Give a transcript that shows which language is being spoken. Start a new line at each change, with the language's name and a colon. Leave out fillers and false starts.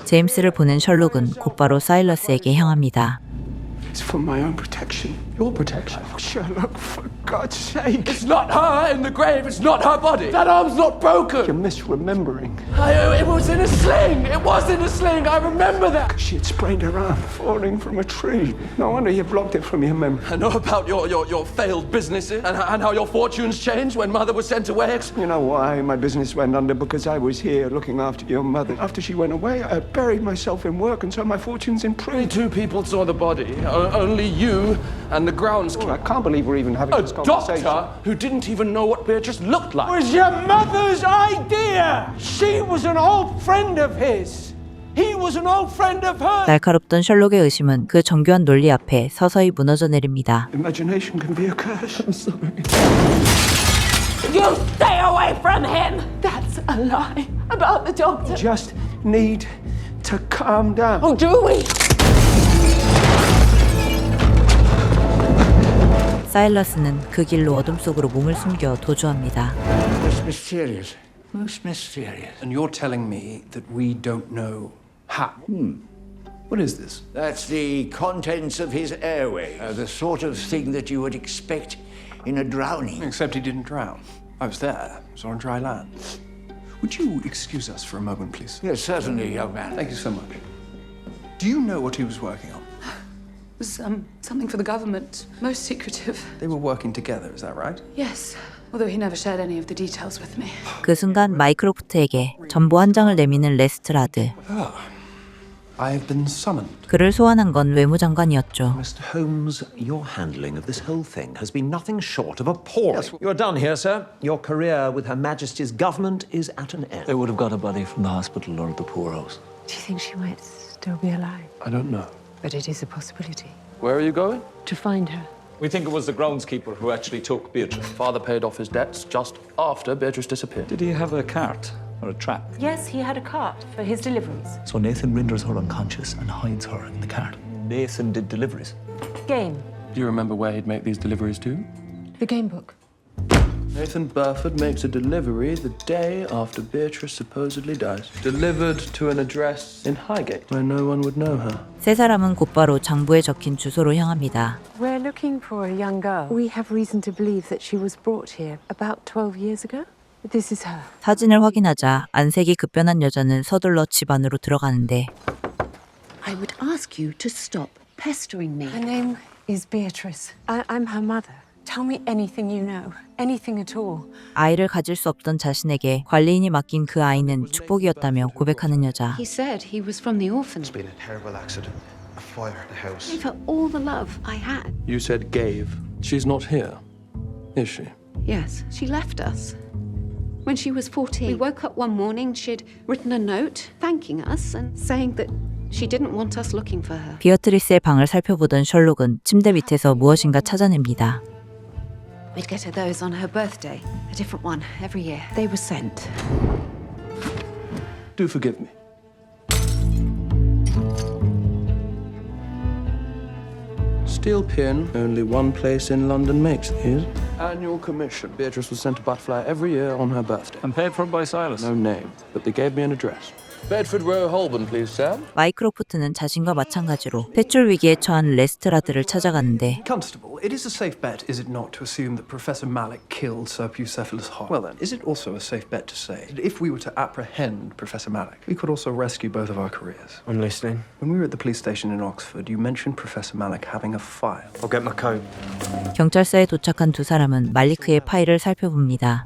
Korean: 제임스를 보낸 셜록은 곧바로 사일러스에게 향합니다.
English: It's for my own protection. Your protection? Oh, Sherlock, for God's sake. It's not her in the grave. It's not her body. That arm's not broken. You're misremembering. It was in a sling. It was in a sling. I remember that. She had sprained her arm falling from a tree. No wonder you blocked it from your memory. I know about your failed businesses and how your fortunes changed when Mother was sent away. You know why my business went under? Because I was here looking after your mother. After she went away, I buried myself in work, and so my fortune's improved. Only 2 people saw the body. Only you and the groundskeeper. Oh, I can't believe we're even having A this conversation. doctor who didn't even know what Beatrice looked like. It was your mother's idea! She was an old friend of his. He was an old friend of her.
Korean: 날카롭던 셜록의 의심은 그 정교한 논리 앞에 서서히 무너져 내립니다.
English: Imagination can be a curse. I'm sorry. You stay away from him! That's a lie about the doctor. You just need to calm down. Oh, do we?
Korean: 사일러스는 그 길로 어둠 속으로 몸을 숨겨 도주합니다.
English: Most mysterious. Most mysterious. And you're telling me that we don't know how? What is this? That's the contents of his airway. The sort of thing that you would expect in a drowning. Except he didn't drown. I was there. It was on dry land. Would you excuse us for a moment, please? Yes, certainly, young man. Thank you so much. Do you know what he was working on? It was something for the government. Most secretive. They were working together, is that right? Yes. Although he never shared any of the details with me.
Korean: 그 순간 마이크로프트에게 전보 한 장을 내미는 레스트라드.
English: I have been summoned.
Korean: 그를 소환한 건 외무장관이었죠.
English: Mr. Holmes, your handling of this whole thing has been nothing short of appalling. Yes, you're done here, sir. Your career with Her Majesty's government is at an end. They would have got a body from the hospital or the poorhouse. Do you think she might still be alive? I don't know. But it is a possibility. Where are you going? To find her. We think it was the groundskeeper who actually took Beatrice. Father paid off his debts just after Beatrice disappeared. Did he have a cart or a trap? Yes, he had a cart for his deliveries. So Nathan renders her unconscious and hides her in the cart. Nathan did deliveries. Game. Do you remember where he'd make these deliveries to? The game book. Nathan Burford makes a delivery the day after Beatrice supposedly dies. Delivered to an address in Highgate, where no one would know her.
Korean: 세 사람은 곧바로 장부에 적힌 주소로 향합니다.
English: We're looking for a young girl. We have reason to believe that she was brought here about 12 years ago. This is her.
Korean: 사진을 확인하자 안색이 급변한 여자는 서둘러 집 안으로 들어가는데
English: I would ask you to stop pestering me. Her name is Beatrice. I'm her mother. Tell me anything you know. Anything at all.
Korean: 아이를 가질 수 없던 자신에게 관리인이 맡긴 그 아이는 축복이었다며 고백하는 여자.
English: He said he was from the orphanage. It's been a terrible accident. A fire in the house. Gave her all the love I had. You said gave. She's not here, is she? Yes, she left us. When she was 14, we woke up one morning, she'd written a note thanking us and saying that she didn't want us looking for her.
Korean: 비어트리스의 방을 살펴보던 셜록은 침대 밑에서 무엇인가 찾아냅니다.
English: We'd get her those on her birthday, a different one every year. They were sent. Do forgive me. Steel pin, only one place in London makes these. Annual commission. Beatrice was sent a butterfly every year on her birthday. And paid for by Silas. No name, but they gave me an address. Bedford Row, Holborn, please, sir.
Korean: 마이크로프트는 자신과 마찬가지로 퇴출 위기에 처한 레스트라드를 찾아가는데
English: Constable, it is a safe bet, is it not, to assume that Professor Malik killed Sir Bucephalus Hogg? Well then, is it also a safe bet to say that if we were to apprehend Professor Malik, we could also rescue both of our careers? I'm listening. When we were at the police station in Oxford, you mentioned Professor Malik having a file. I'll get my coat.
Korean: 경찰서에 도착한 두 사람은 말리크의 파일을 살펴봅니다.